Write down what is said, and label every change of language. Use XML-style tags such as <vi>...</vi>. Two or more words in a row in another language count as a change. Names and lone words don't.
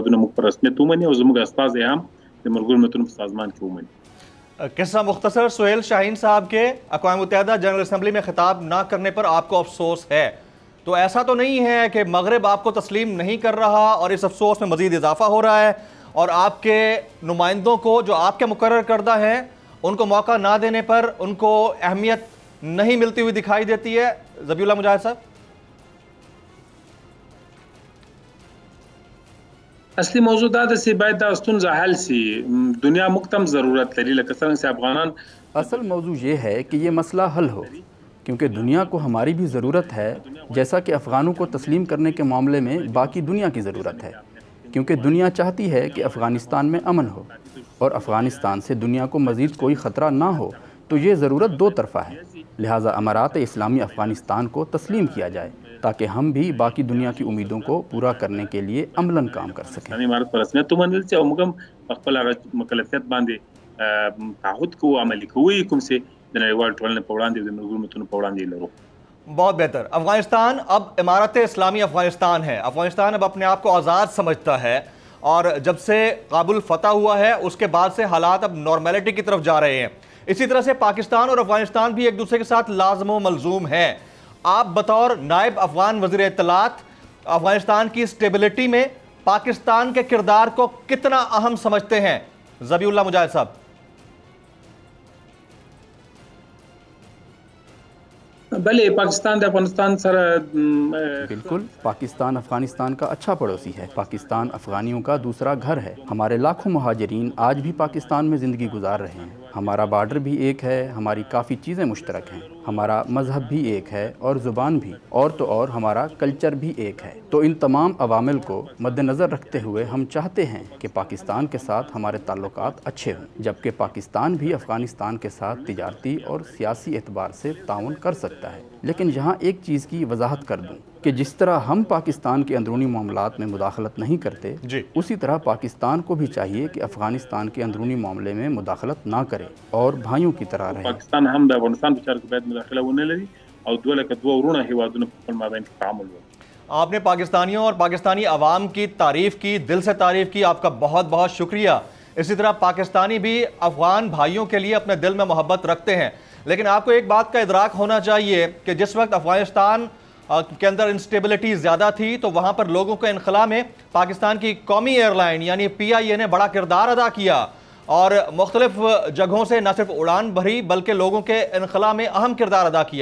<ur>قصہ مختصر، سہیل شاہین صاحب کے اقوام متحدہ جنرل اسمبلی میں خطاب نہ کرنے پر آپ کو افسوس ہے، تو ایسا تو نہیں ہے کہ مغرب آپ کو تسلیم نہیں کر رہا اور اس افسوس میں مزید اضافہ ہو رہا ہے اور آپ کے نمائندوں کو جو آپ کے مقرر کردہ ہیں ان کو موقع نہ دینے پر ان کو اہمیت نہیں ملتی ہوئی دکھائی دیتی ہے؟ ذبیح اللہ مجاہد صاحب</ur> <ps>اصلی موضوع دا چې باید دا ستونزه حل شي، دنیا مکتم ضرورت لري لکه څنګه چې افغانان۔</ps> <ur>اصل موضوع یہ ہے کہ یہ مسئلہ حل ہو، کیونکہ دنیا کو ہماری بھی ضرورت ہے، جیسا کہ افغانوں کو تسلیم کرنے کے معاملے میں باقی دنیا کی ضرورت ہے، کیونکہ دنیا چاہتی ہے کہ افغانستان میں امن ہو اور افغانستان سے دنیا کو مزید کوئی خطرہ نہ ہو، تو یہ ضرورت دو طرفہ ہے، لہٰذا امارات اسلامی افغانستان کو تسلیم کیا جائے تاکہ ہم بھی باقی دنیا کی امیدوں کو پورا کرنے کے لیے عملاً کام کر سکیں۔</ur> <ps>امارت پر رسمیت تو منل چې او موږ هم خپل مکلفیت باندې تعهد کوو، عملي کوو کوم چې د نړیوال ټولنې په وړاندې د ملګرو ملتونو په وړاندې لرو۔</ps> <ur>بہت بہتر۔ افغانستان اب امارت اسلامی افغانستان ہے، افغانستان اب اپنے آپ کو آزاد سمجھتا ہے اور جب سے کابل فتح ہوا ہے اس کے بعد سے حالات اب نارمیلٹی کی طرف جا رہے ہیں۔ اسی طرح سے پاکستان اور افغانستان بھی ایک دوسرے کے ساتھ لازم و ملزوم ہیں۔ آپ بطور نائب افغان وزیر اطلاعات افغانستان کی اسٹیبلٹی میں پاکستان کے کردار کو کتنا اہم سمجھتے ہیں؟ ذبیح اللہ مجاہد صاحب</ur> <ps>بلے پاکستان دا افغانستان سر بالکل،</ps> <ur>پاکستان افغانستان کا اچھا پڑوسی ہے، پاکستان افغانیوں کا دوسرا گھر ہے، ہمارے لاکھوں مہاجرین آج بھی پاکستان میں زندگی گزار رہے ہیں۔ ہمارا بارڈر بھی ایک ہے، ہماری کافی چیزیں مشترک ہیں، ہمارا مذہب بھی ایک ہے اور زبان بھی، اور تو اور ہمارا کلچر بھی ایک ہے۔ تو ان تمام عوامل کو مد نظر رکھتے ہوئے ہم چاہتے ہیں کہ پاکستان کے ساتھ ہمارے تعلقات اچھے ہوں، جبکہ پاکستان بھی افغانستان کے ساتھ تجارتی اور سیاسی اعتبار سے تعاون کر سکتا ہے۔ لیکن یہاں ایک چیز کی وضاحت کر دوں کہ جس طرح ہم پاکستان کے اندرونی معاملات میں مداخلت نہیں کرتے، اسی طرح پاکستان کو بھی چاہیے کہ افغانستان کے اندرونی معاملے میں مداخلت نہ کرے اور بھائیوں کی طرح رہے۔</ur> <ps>پاکستان هم د افغانستان په چارو کې باید مداخله ونه لري او دوه لکه دوه ورونه هیوادونه په خپل مابین کې تعامل وکړي۔</ps> <ur>آپ نے پاکستانیوں اور پاکستانی عوام کی تعریف کی، دل سے تعریف کی، آپ کا بہت بہت شکریہ۔ اسی طرح پاکستانی بھی افغان بھائیوں کے لیے اپنے دل میں محبت رکھتے ہیں، لیکن آپ کو ایک بات کا ادراک ہونا چاہیے کہ جس وقت افغانستان کے اندر انسٹیبلٹی زیادہ تھی تو وہاں پر لوگوں کے انخلا میں پاکستان کی قومی ایئر لائن یعنی PIA نے بڑا کردار ادا کیا اور مختلف جگہوں سے نہ صرف اڑان بھری بلکہ لوگوں کے انخلا میں اہم کردار ادا کیا۔</ur>